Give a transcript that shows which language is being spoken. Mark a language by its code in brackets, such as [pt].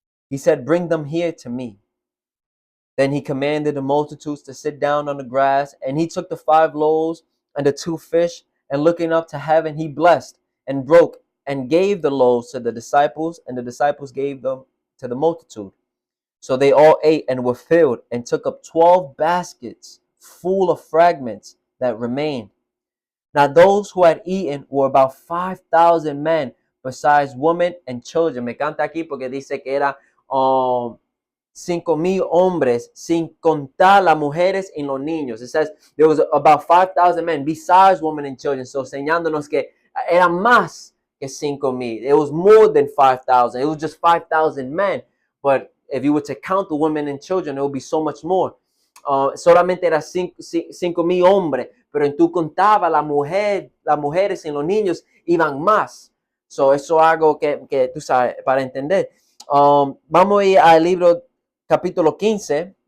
[en] He said, "Bring them here to me." Then he commanded the multitudes to sit down on the grass, and he took the 5 loaves and the 2 fish, and looking up to heaven, he blessed and broke and gave the loaves to the disciples, and the disciples gave them to the multitude. So they all ate and were filled, and took up 12 baskets full of fragments that remained. Now those who had eaten were about 5,000 men, besides women and children. [es] Me canta aquí porque dice que era 5,000 hombres, sin contar las mujeres y los niños. [en] It says there was about 5,000 men, besides women and children. [es] So señalándonos que era más que 5,000. [en] It was more than 5,000. It was just 5,000 men. But if you were to count the women and children, it would be so much more. [es] Solamente era 5,000 hombres, pero en tu contaba las mujeres y los niños iban más. So eso es algo que tú sabes, para entender. Vamos a ir al libro capítulo 15.